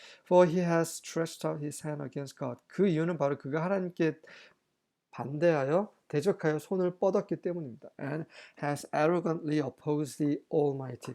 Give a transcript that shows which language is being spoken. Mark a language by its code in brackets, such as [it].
[en] For he has stretched out his hand against God. [ko] 그 이유는 바로 그가 하나님께 반대하여 대적하여 손을 뻗었기 때문입니다. [en] And has arrogantly opposed the Almighty.